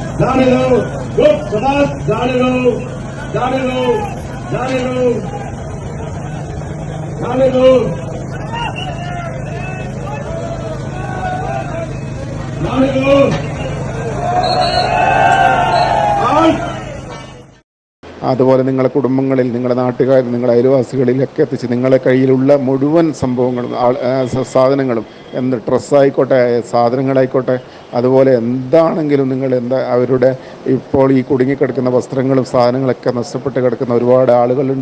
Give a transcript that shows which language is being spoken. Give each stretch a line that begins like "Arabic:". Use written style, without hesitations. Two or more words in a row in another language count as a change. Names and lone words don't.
Hindi: जाने दो, गुड शाबाश, जाने दो, जाने दो, जाने दो, जाने दो, जाने दो।
Malayalam: അതുപോലെ നിങ്ങളുടെ കുടുംബങ്ങളിൽ, നിങ്ങളുടെ നാട്ടുകാർ, നിങ്ങളുടെ അയൽവാസികളിലൊക്കെ എത്തിച്ച് നിങ്ങളുടെ കയ്യിലുള്ള മുഴുവൻ സംഭവങ്ങളും സാധനങ്ങളും, ഡ്രസ്സായിക്കോട്ടെ, സാധനങ്ങളായിക്കോട്ടെ, അതുപോലെ എന്താണെങ്കിലും നിങ്ങൾ അവരുടെ ഇപ്പോൾ ഈ കുടുങ്ങിക്കിടക്കുന്ന വസ്ത്രങ്ങളും സാധനങ്ങളൊക്കെ നഷ്ടപ്പെട്ട് കിടക്കുന്ന ഒരുപാട് ആളുകളുണ്ട്.